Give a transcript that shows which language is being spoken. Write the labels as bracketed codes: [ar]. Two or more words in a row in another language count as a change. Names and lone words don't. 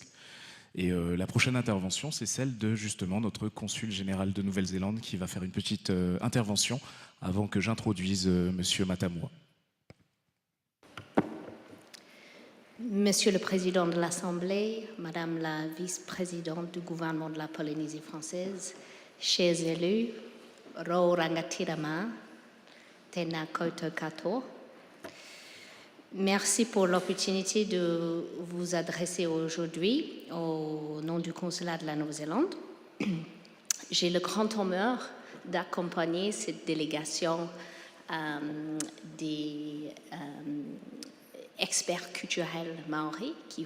[fr] Et la prochaine intervention, c'est celle de, justement, notre consul général de Nouvelle-Zélande qui va faire une petite intervention avant que j'introduise Monsieur Matamua. Monsieur le Président de l'Assemblée, Madame la Vice-présidente du gouvernement de la Polynésie française, chers élus, [mi] Ro rangatirama, tena koutou kato. [fr] Merci pour l'opportunité de vous adresser aujourd'hui au nom du consulat de la Nouvelle-Zélande. J'ai le grand honneur d'accompagner cette délégation des experts culturels maoris qui